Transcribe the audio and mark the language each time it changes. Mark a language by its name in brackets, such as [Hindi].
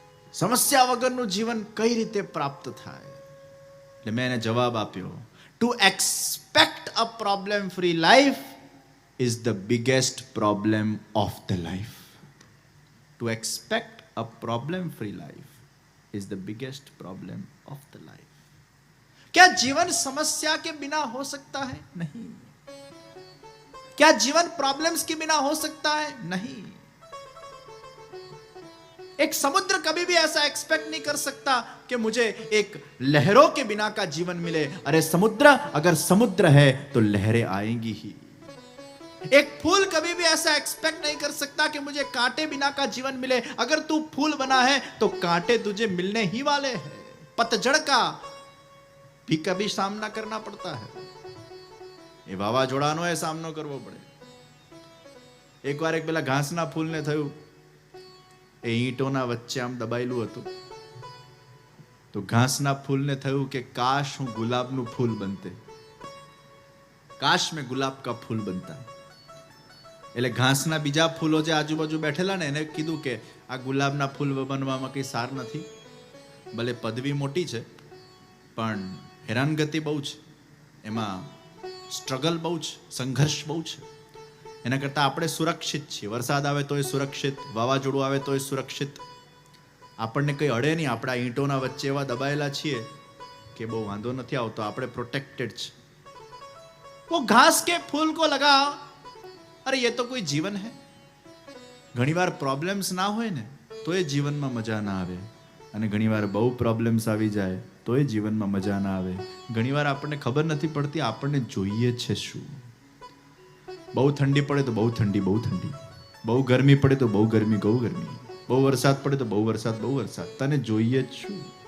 [Gujarati] સમસ્યા વગરનું જીવન કઈ રીતે પ્રાપ્ત થાય? એટલે મેં એને જવાબ આપ્યો, [English] To expect a problem free life is the biggest problem of the life. To expect a problem free life is the biggest problem of the life. [Hindi] क्या जीवन समस्या के बिना हो सकता है? नहीं. क्या जीवन प्रॉब्लम्स के बिना हो सकता है? नहीं. एक समुद्र कभी भी ऐसा एक्सपेक्ट नहीं कर सकता कि मुझे एक लहरों के बिना का जीवन मिले. अरे समुद्र, अगर समुद्र है तो लहरें आएंगी ही. एक फूल कभी भी ऐसा एक्सपेक्ट नहीं कर सकता कि मुझे कांटे बिना का जीवन मिले. अगर तू फूल बना है तो कांटे तुझे मिलने ही वाले हैं. पतझड़ का भी कभी सामना करना पड़ता है. [Gujarati] એ વાવાઝોડાનો એ સામનો કરવો પડે. એકવાર એક પેલા ઘાસના ફૂલને થયું, એ ઈંટોના વચ્ચે આમ દબાયેલું હતું, તો ઘાસના ફૂલને થયું કે કાશ હું ગુલાબનું ફૂલ બનતે, [Hindi] કાશ મેં ગુલાબ કા ફૂલ બનતા. [Gujarati] એટલે ઘાસના બીજા ફૂલો જે આજુબાજુ બેઠેલા ને એને કીધું કે આ ગુલાબના ફૂલ બનવામાં કઈ સાર નથી, ભલે પદવી મોટી છે પણ હેરાનગતિ બહુ છે, એમાં સ્ટ્રગલ બહુ છે, સંઘર્ષ બહુ છે. એના કરતાં આપણે સુરક્ષિત છીએ. વરસાદ આવે તોય સુરક્ષિત, વાવાઝોડું આવે તોય સુરક્ષિત, આપણને કંઈ અડે નહીં. આપણા ઈંટોના વચ્ચે એવા દબાયેલા છીએ કે બહુ વાંધો નથી આવતો, આપણે પ્રોટેક્ટેડ છે. [Hindi] वो घास के फूल को लगा, अरे ये तो कोई जीवन है. [Gujarati] ઘણીવાર પ્રોબ્લેમ્સ ના હોય ને તો એ જીવનમાં મજા ના આવે, અને ઘણીવાર બહુ પ્રોબ્લેમ્સ આવી જાય તો એ જીવનમાં મજા ના આવે. ઘણીવાર આપણને ખબર નથી પડતી આપણને જોઈએ છે શું. બહુ ઠંડી પડે તો બહુ ઠંડી, બહુ ઠંડી, બહુ ગરમી પડે તો બહુ ગરમી, બહુ ગરમી, બહુ વરસાદ પડે તો બહુ વરસાદ, બહુ વરસાદ. તને જોઈએ જ શું?